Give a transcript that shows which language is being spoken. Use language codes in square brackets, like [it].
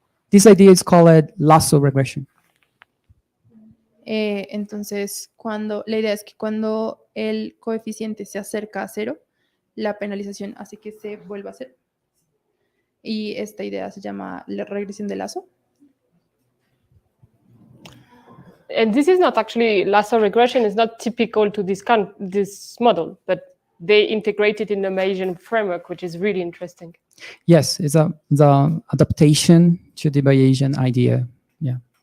[en] This idea is called lasso regression. [es] Entonces, la idea es que cuando el coeficiente se acerca a 0, la penalización hace que se vuelva a 0. Y esta idea se llama la regresión de lazo. [en] And this is not actually, lasso regression is not typical to this model, but they integrate it in the Bayesian framework, which is really interesting. Yes, it's the adaptation to the Bayesian idea. Yeah.